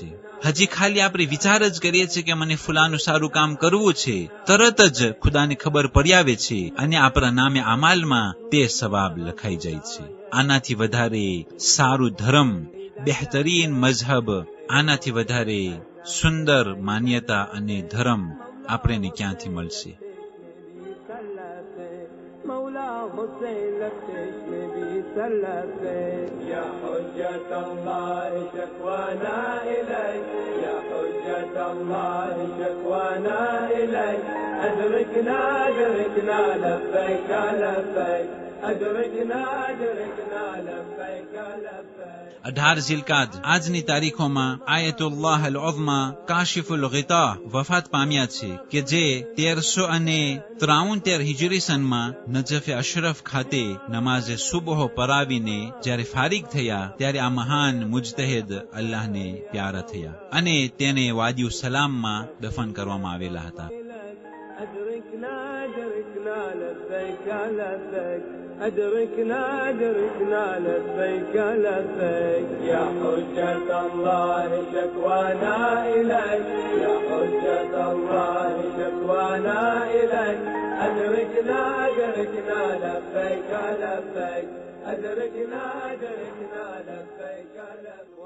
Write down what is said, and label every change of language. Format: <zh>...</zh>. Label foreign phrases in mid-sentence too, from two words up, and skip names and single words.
<gu>હજી ખાલી આપણે વિચાર જ કરીએ છીએ કે મને ફલાનું સારું કામ કરવું છે, તરત જ ખુદાને ખબર પડી આવે છે, અને આપણા નામે અમાલમાં તે સવાબ લખાઈ જાય છે. આનાથી વધારે સારું ધર્મ, બહેતરીન મઝહબ, આનાથી વધારે સુંદર માન્યતા અને ધર્મ આપણને ક્યાંથી મળશે?</gu> <ar>مولا حسين التشنبي سلفي يا حجة الله شكوانا إليك يا حجة الله شكوانا إليك أدركنا أدركنا لبيك لبيك أدركنا أدركنا لبيك لبيك.</ar> <gu>18 ઝિલકાદ આજની તારીખોમાં આયતુલ્લાહ અલ-ઉઝમા કાશિફુલ ગિતા વફાત પામ્યા છે, કે જે 1373 હિજરી સનમાં નજફ અશરફ ખાતે નમાઝે સુબહ પરાવીને જ્યારે ફારિગ થયા, ત્યારે આ મહાન મુજતહિદ અલ્લાહને પ્યારા થયા, અને તેને વાદિઉ સલામમાં દફન કરવામાં આવેલા હતા.</gu> <ar>أدركنا أدركنا لبيك لبيك أدركنا أدركنا لبيك لبيك يا حجة الله شكوانا إليك يا حجة الله شكوانا إليك أدركنا أدركنا لبيك لبيك أدركنا أدركنا لبيك لبيك.</ar>